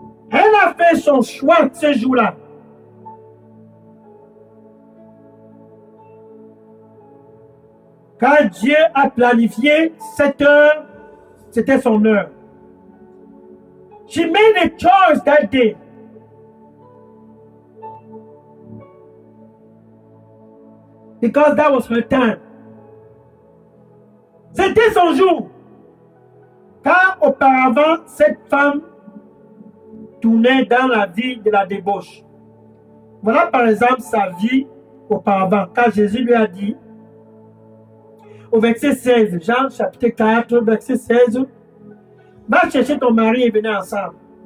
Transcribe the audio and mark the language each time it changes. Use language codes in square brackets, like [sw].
[fr] Elle a fait son choix ce jour-là. Quand Dieu a planifié cette heure, c'était son heure. [en] She made a choice that day. Because that was her time. [fr] C'était son jour. Car auparavant, cette femme tournait dans la vie de la débauche. Voilà par exemple sa vie auparavant, quand Jésus lui a dit, au verset 16, Jean chapitre 4, verset 16, va chercher ton mari et venez ensemble.